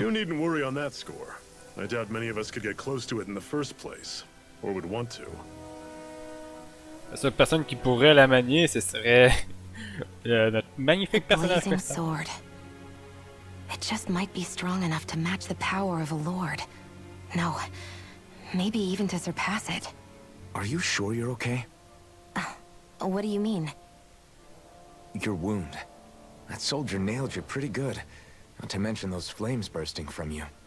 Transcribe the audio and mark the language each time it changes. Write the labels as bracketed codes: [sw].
[en] You needn't worry on that score. I doubt many of us could get close to it in the first place, or would want to. [fr] La seule personne qui pourrait la manier, ce serait notre magnifique personnage [en] Blazing [fr] principal. [en] sword. It just might be strong enough to match the power of a lord. No, maybe even to surpass it. Are you sure you're okay? What do you mean? Your wound. That soldier nailed you pretty good. Not to mention those flames bursting from you.